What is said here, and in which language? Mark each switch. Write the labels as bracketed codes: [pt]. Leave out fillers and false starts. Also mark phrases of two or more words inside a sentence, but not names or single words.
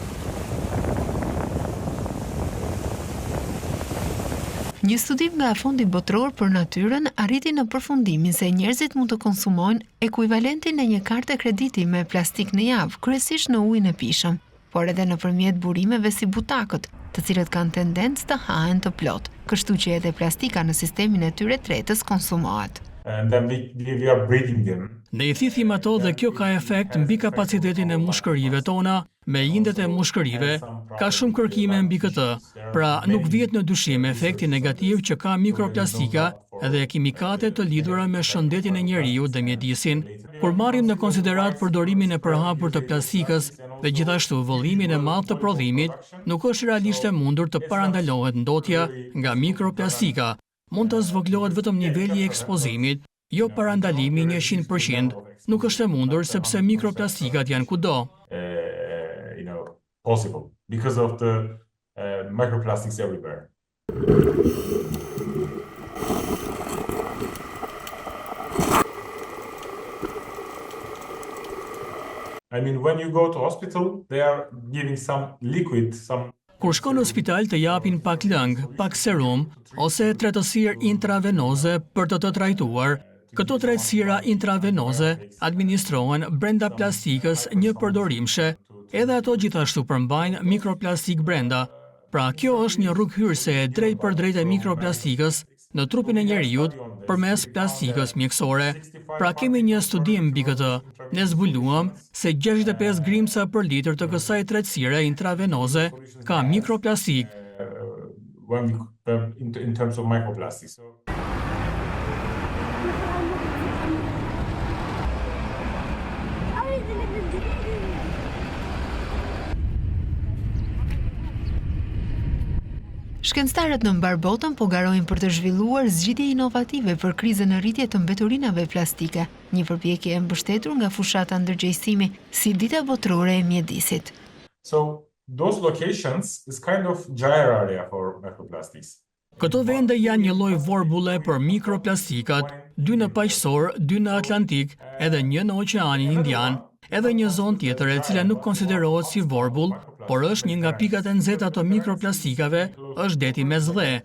[sq] Një studim nga Fondi Botror për Natyrën arriti në përfundimin se njerëzit mund të konsumojnë ekuivalentin e një karte krediti me plastik në javë, kryesisht në ujin e pishëm, por edhe nëpërmjet burimeve si butakët, të cilët kanë tendencë të hahen të plot, kështu që edhe plastika në sistemin e tyre tretës konsumohet. [en] We are breathing them. [sq] Ne I thithim ato dhe kjo ka efekt mbi kapacitetin e mushkërive tona, me indet e mushkërive, ka shumë kërkime mbi këtë, pra nuk vjet në dyshim efekti negativ që ka mikroplastika edhe kimikatet të lidhura me shëndetin e njeriu dhe mjedisin. Kur marrim në konsiderat përdorimin e përhapur të plastikës dhe gjithashtu vëllimin e madh të prodhimit, nuk është realisht e mundur të parandalohet ndotja nga mikroplastika. Mund të zvoglohet vetëm niveli I ekspozimit, jo parandalimi 100%, nuk është e mundur sepse mikroplastikat janë kudo. [en] Possible because of the microplastics everywhere. I mean, when you go to hospital, they are giving some liquid, some. [sq] Kur shkon në spital të japin pak lëng, pak serum ose tretësirë intravenoze për të trajtuar. Këto tretësira intravenoze administrohen brenda plastikës një përdorimshe, edhe ato gjithashtu përmbajnë mikroplastik brenda. Pra kjo është një rrugë hyrëse e drejt për drejt e mikroplastikës në trupin e njeriut përmes plastikës mjekësore. Pra kemi një studim mbi këtë. Ne zbuluam se 65 grimca për litër të kësaj tretësire intravenoze ka mikroplastik. [en] In terms of microplastics. [sq] Shkencëtarët në mbar botën po garojnë për të zhvilluar zgjidhje inovative për krizën e rritje të mbeturinave plastike, një përpjekje e mbështetur nga fushata ndërgjegjësimi si Dita Botërore e Mjedisit. [en] So those locations is kind of gyre area for microplastics. [sq] Këto vende janë një lloj vorbulle për mikroplastikat, 2 në paqësor, 2 në Atlantik, edhe 1 në Oqeanin Indian. Edhe një zonë tjetër e cila nuk konsiderohet si vorbull, por është një nga pikat e nxehta të mikroplastikave, është deti Mesdhe.